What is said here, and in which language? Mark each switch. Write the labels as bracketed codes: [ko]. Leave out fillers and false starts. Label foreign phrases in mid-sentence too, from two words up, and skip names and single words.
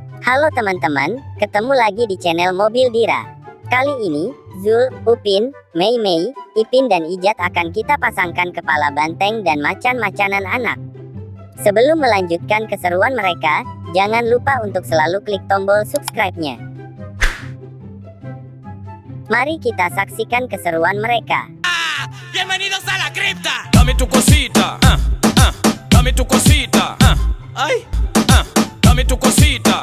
[id] Halo teman-teman, ketemu lagi di channel Mobil Dira. Kali ini, Zul, Upin, Mei Mei, Ipin dan Ijat akan kita pasangkan kepala banteng dan macan-macanan anak. Sebelum melanjutkan keseruan mereka, jangan lupa untuk selalu klik tombol subscribe-nya. Mari kita saksikan keseruan mereka. [es] Bienvenidos a la cripta. Dame tu cosita, dame tu cosita, ay, dame tu cosita.